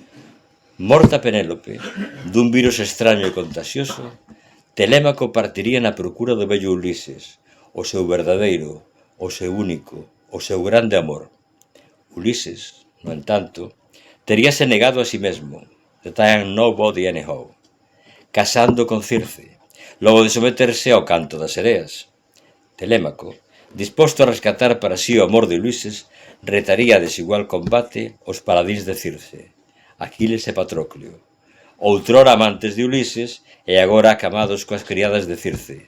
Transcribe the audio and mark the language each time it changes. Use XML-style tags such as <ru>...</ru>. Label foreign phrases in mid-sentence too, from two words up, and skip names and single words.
<gl>Morta Penélope dun virus extraño e contagioso, Telémaco partiría na procura do vello Ulises, o seu verdadeiro, o seu único, o seu grande amor. Ulises, no entanto, teríase negado a si mesmo,</gl> <en>that I am nobody anyhow,</en> <gl>casando con Circe, logo de someterse ao canto das sereas. Telémaco, disposto a rescatar para sí o amor de Ulises, retaría a desigual combate os paladíns de Circe, Aquiles e Patroclo, outrora amantes de Ulises e agora acamados coas criadas de Circe.</gl>